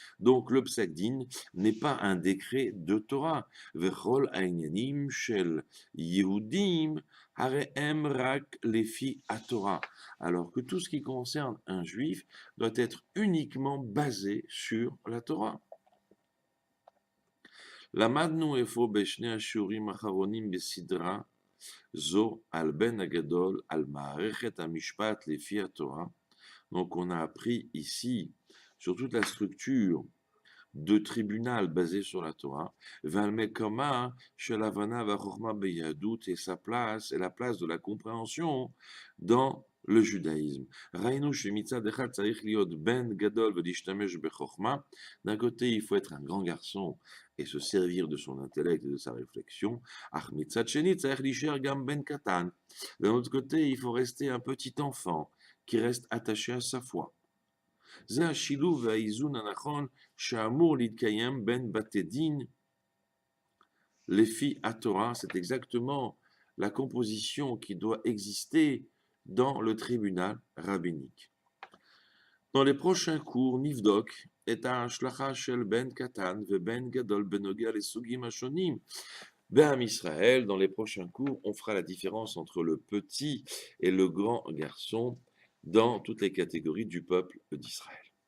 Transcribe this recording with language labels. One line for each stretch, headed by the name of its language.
French: Donc le psakdin n'est pas un décret de Torah.
Hebrew: Vechol ha'inyanim shel Yehudim harehem rak lefi haTorah.
French: Alors que tout ce qui concerne un juif doit être uniquement basé sur la Torah.
Hebrew: למדנו אפוא בשני השיעורים האחרונים בסדרה זו על בן הגדול, על מערכת המשפט לפי התורה.
French: Donc on a appris ici sur toute la structure de tribunal basé sur la Torah,
Hebrew: ועל מקומה של הבנה והחוכמה ביהדות
French: et sa place et la place de la compréhension dans le judaïsme.
Hebrew: ראינו שמצד אחד צריך להיות בן גדול ולהשתמש בחוכמה.
French: D'un côté, il faut être un grand garçon et se servir de son intellect et de sa réflexion.
Hebrew: אך מצד שני צריך להישאר גם בן קטן.
French: D'un autre côté, il faut rester un petit enfant qui reste attaché à sa foi.
Hebrew: זה השילוב והאיזון הנכון שאמור להתקיים בין בתי דין לפי התורה.
French: C'est exactement la composition qui doit exister dans le tribunal rabbinique. Dans les prochains cours,
Hebrew: נבדוק את ההשלכה של בן קטן ובן גדול בנוגע לסוגים השונים בעם ישראל.
French: Dans les prochains cours, on fera la différence entre le petit et le grand garçon dans toutes les catégories du peuple d'Israël.